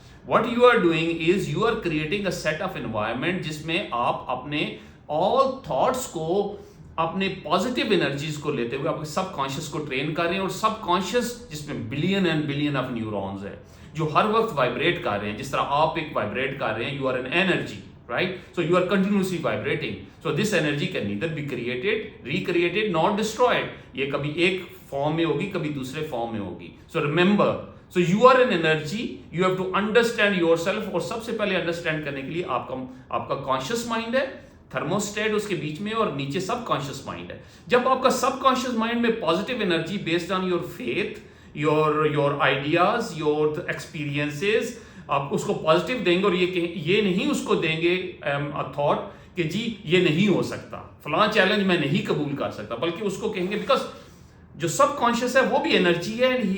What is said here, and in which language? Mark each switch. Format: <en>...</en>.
<en>what you are doing is you are creating a set of environment</en> <ur>جس میں آپ اپنے آل تھاٹس کو, اپنے پازیٹیو انرجیز کو لیتے ہوئے آپ کے سب کانشیس کو ٹرین کر رہے ہیں, اور سب کانشیس جس میں billion and billion of neurons ہے جو ہر وقت وائبریٹ کر رہے ہیں, جس طرح آپ ایک وائبریٹ کر رہے ہیں,</ur> <en>You are an energy, right? So you are continuously vibrating. So this energy can neither be created, recreated, nor destroyed.</en> <ur>یہ کبھی ایک فارم میں ہوگی, کبھی دوسرے فارم میں ہوگی.</ur> <en>So remember, so you are an energy, you have to understand yourself,</en> <ur>اور سب سے پہلے انڈرسٹینڈ کرنے کے لیے آپ کا کانشیس مائنڈ ہے, تھرموسٹیٹ اس کے بیچ میں, اور نیچے سب کانشیس مائنڈ ہے. جب آپ کا سب کانشیس مائنڈ میں positive energy</ur> <en>based on your faith, your ideas, your experiences,</en> <ur>آپ اس کو پازیٹیو دیں گے, اور یہ نہیں اس کو دیں گے تھاٹ کہ جی یہ نہیں ہو سکتا, فلاں چیلنج میں نہیں قبول کر سکتا, بلکہ اس کو کہیں گے بیکاز جو سب کانشیس ہے وہ بھی انرجی ہے.</ur>